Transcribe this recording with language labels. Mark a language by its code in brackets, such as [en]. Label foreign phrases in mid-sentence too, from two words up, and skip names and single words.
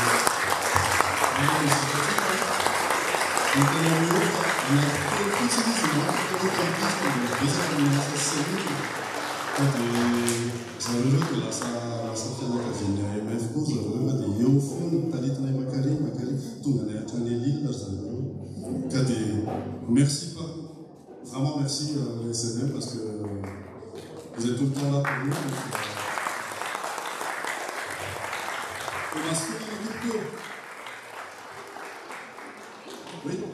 [mg] zareo de lasa fianakaviana MF koa zareo fa dia eo foana talitinay makary tonga nay hatrany elina ry zareo ka dia [fr] merci pas vraiment merci le SNM parce que vous êtes tout le temps là pour nous. On a ce qu'on a. Oui.